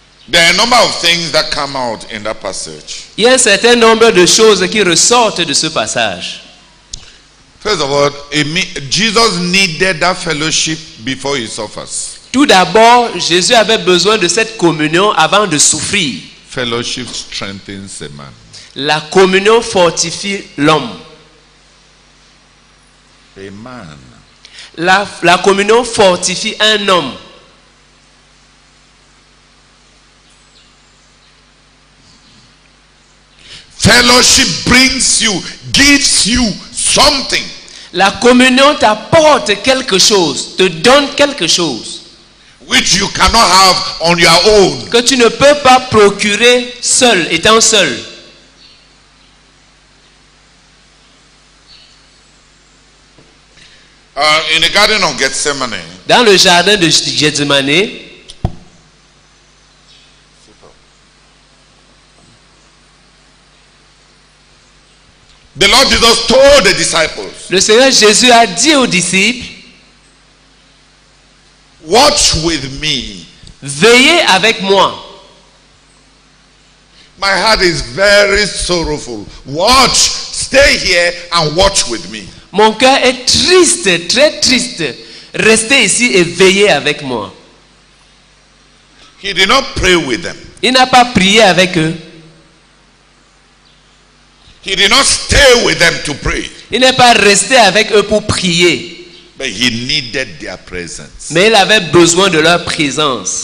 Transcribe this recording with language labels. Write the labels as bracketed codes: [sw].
[en] There are a number of things that come out in that passage. [fr] Il y a un certain nombre de choses qui ressortent de ce passage. [en] First of all, Jesus needed that fellowship before he suffers. [fr] Tout d'abord, Jésus avait besoin de cette communion avant de souffrir. [en] Fellowship strengthens a man. [fr] La communion fortifie l'homme. [en] A man. [fr] La communion fortifie un homme. [en] Fellowship brings you, gives you something. [fr] La communion t'apporte quelque chose, te donne quelque chose [en] Which you cannot have on your own. [fr] que tu ne peux pas procurer seul, étant seul. [en] In the Garden of Gethsemane, [fr] Dans le jardin de Gethsemane, [en] the Lord Jesus told the disciples, [fr] le Seigneur Jésus a dit aux disciples, [en] watch with me. [fr] veillez avec moi. [en] My heart is very sorrowful. Watch, stay here and watch with me. [fr] Mon cœur est triste, très triste. Restez ici et veillez avec moi. [en] He did not pray with them. [fr] Il n'a pas prié avec eux. [en] He did not stay with them to pray. [fr] Il n'est pas resté avec eux pour prier. [en] But he needed their presence. [fr] Mais il avait besoin de leur présence.